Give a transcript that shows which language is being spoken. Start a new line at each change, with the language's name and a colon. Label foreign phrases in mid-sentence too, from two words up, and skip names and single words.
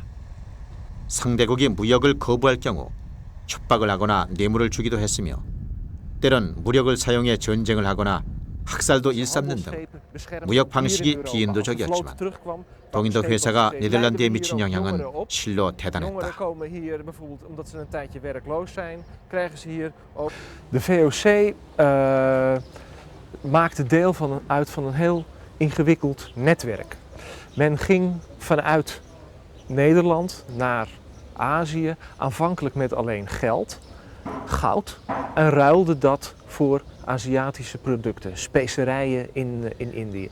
Korean: 상대국이 무역을 거부할 경우 협박을 하거나 뇌물을 주기도 했으며 때론 무력을 사용해 전쟁을 하거나 학살도 일삼는 등 무역 방식이 비인도적이었지만 동인도 회사가 네덜란드에 미친 영향은 실로 대단했다.
Dutch: De VOC maakte deel uit van een heel ingewikkeld netwerk. Men ging vanuit Nederland naar Azië aanvankelijk met alleen geld, goud, en ruilde dat voor Aziatische producten, specerijen in Indië.